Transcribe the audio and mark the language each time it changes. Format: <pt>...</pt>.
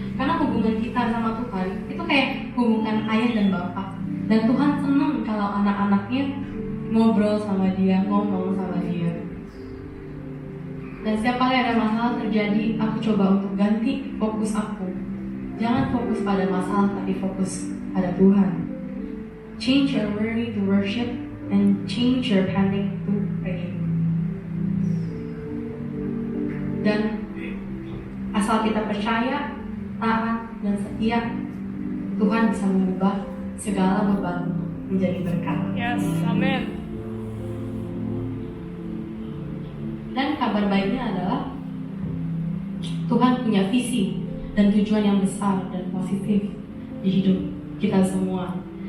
<id>Karena hubungan kita sama Tuhan itu kayak hubungan ayah dan bapak. Dan Tuhan senang kalau anak-anaknya ngobrol sama dia, ngomong sama dia. Dan setiap kali ada masalah terjadi, aku coba untuk ganti fokus aku. Jangan fokus pada masalah, tapi fokus pada Tuhan.</id> <en>Change your worry to worship and change your panic to pray.</en> <id>Dan asal kita percaya, taat, dan setia, Tuhan bisa mengubah segala beban menjadi berkat. Yes, amin. Dan kabar baiknya adalah Tuhan punya visi dan tujuan yang besar dan positif di hidup kita semua.</id>